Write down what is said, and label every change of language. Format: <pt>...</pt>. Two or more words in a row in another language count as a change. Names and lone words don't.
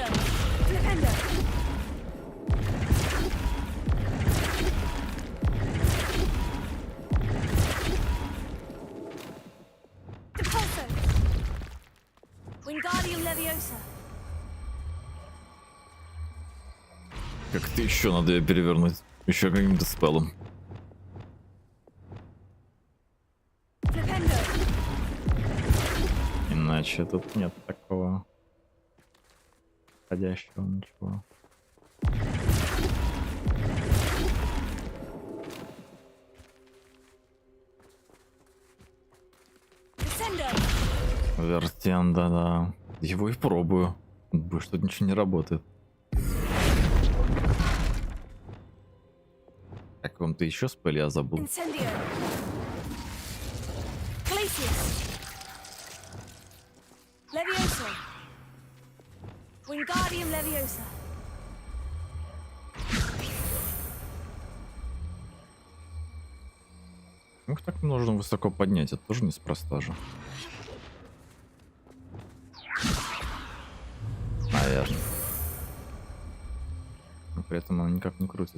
<en>Flipendo. Depulso. Wingardium Leviosa.</en> <ru>Как-то еще надо ее перевернуть. Еще каким-то спеллом. Иначе тут нет такого подходящего ничего. Вертен, да-да. Его и пробую. Больше тут ничего не работает. О каком-то еще спеле я забыл.</ru> <en>Leviosa. Wingardium Leviosa.</en> <ru>Их так нужно высоко поднять, это тоже неспроста же. Наверное. Но при этом она никак не крутится.</ru>